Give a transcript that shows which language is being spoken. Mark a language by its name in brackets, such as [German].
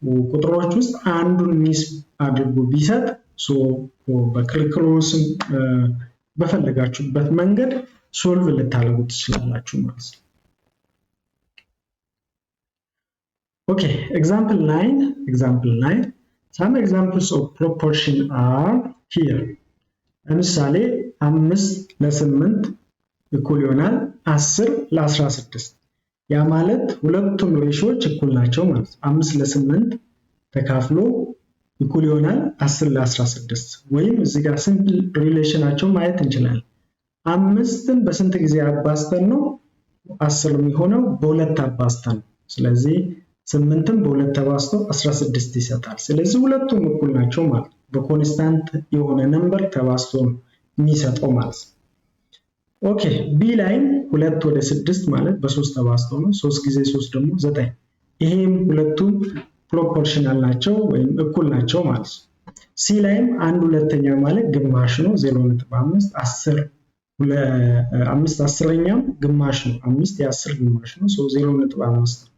[Amharic] ቁጥሮች ውስጥ አንዱን ሚስ አድርጎ ቢሰጥ so በክልክሎስም በፈለጋችሁበት መንገድ ሶልቭ ልታደርጉት ትችላላችሁ ማለት ነው። [English] Okay, example 9. Some examples of proportion are here. [Amharic] ለምሳሌ 5 ለ8 እኩል ይሆናል 10 ለ16። ያ ማለት ሁለቱም ሬሾዎች እኩል ናቸው ማለት ነው። 5 ለ8 ተካፍሎ እኩል ይሆናል 10 ለ16 ወይም እዚህ ጋር ሲምፕል ሪሌሽናቸው ማየት እንችላለን። 5ን በስንት ጊዜ አባዝተን ነው 10 የሚሆነው? በሁለት አባዝተን። ስለዚህ 8ን በሁለት ተባዝቶ 16 ይሰጣል። ስለዚህ ሁለቱም እኩል ናቸው ማለት ነው። በኮንስታንት የሆነ ነምበር ተባዝቶ የሚሰጠው ማለት ነው። ኦኬ ቢ ላይም 2 ወደ 6 ማለት በ3 ተባዝቶ ነው 3 ጊዜ 3 ደግሞ 9 ይሄም ሁለቱም ፕሮፖርሽናል ናቸው ወይም እኩል ናቸው ማለት ነው ሲ ላይም 1/2 ማለት ግማሽ ነው 0.5 10 5 10ኛም ግማሽ ነው 5 የ10 ግማሽ ነው 0.5